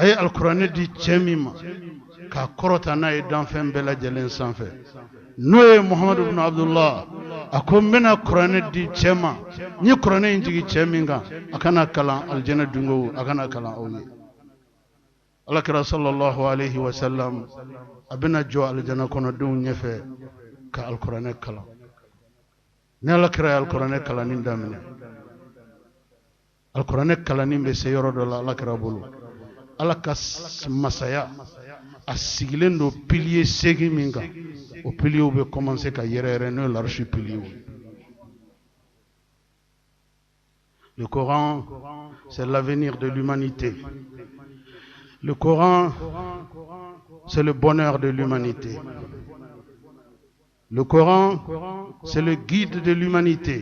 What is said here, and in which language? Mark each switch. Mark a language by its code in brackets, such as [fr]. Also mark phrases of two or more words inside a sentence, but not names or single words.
[bm] ye alkuranɛ di cɛ min ma k'a kɔrɔta n'a ye danfɛn bɛɛ lajɛlen sanfɛ n'o ye Muhamadu ibn Abdullah a ko n bɛna kuranɛ di cɛ ma n ye kuranɛ in jigin cɛ min kan a kana kalan aljana dungew a kana kalan aw ye alakira [ar] صلى الله عليه وسلم [bm] a bɛna jɔ aljana kɔnɔdenw ɲɛfɛ ka alkuranɛ kalan ni alakira ye alkuranɛ kalanni daminɛ alkuranɛ kalanni bɛ se yɔrɔ dɔ la alakira bolo ala ka masaya a sigilen don pilier 8 min kan o piliers bɛ commencer ka yɛrɛyɛrɛ n'o ye [fr] l'arche pilier. Le Coran, c'est l'avenir de l'humanité. Le Coran, c'est le bonheur de l'humanité. Le Coran, c'est le guide de l'humanité.